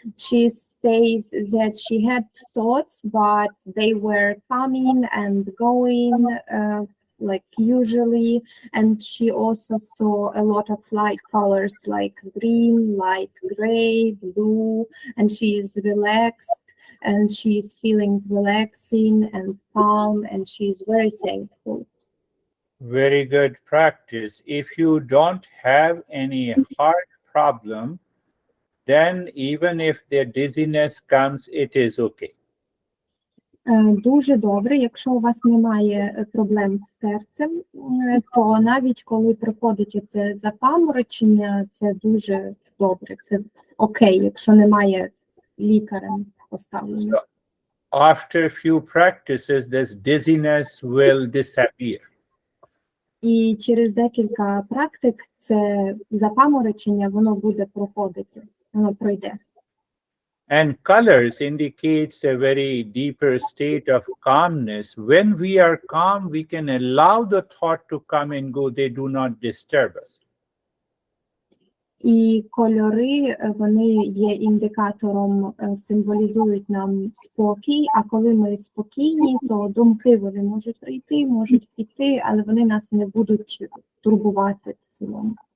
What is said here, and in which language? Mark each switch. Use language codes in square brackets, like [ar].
[en] She says that she had thoughts, but they were coming and going like usually, and she also saw a lot of light colors like green, light gray, blue, and she is relaxed and she is feeling relaxing and calm, and she is very thankful. Very good practice. If you don't have any heart problem, then even if the dizziness comes, it is okay. [uk] Дуже добре. Якщо у вас немає проблем з серцем, то навіть коли приходить це запаморочення, це дуже добре. Це окей, якщо немає лікарем поставлено. [en] So after a few practices, this dizziness will disappear. [uk] І через декілька практик це запаморочення, воно буде проходити, воно пройде. [en] And colors indicates a very deeper state of calmness. When we are calm, we can allow the thought to come and go. They do not disturb us. [uk] І кольори, вони є індикатором, символізують нам спокій, а коли ми спокійні, то думки вони можуть прийти, можуть піти, але вони нас не будуть турбувати в цілому.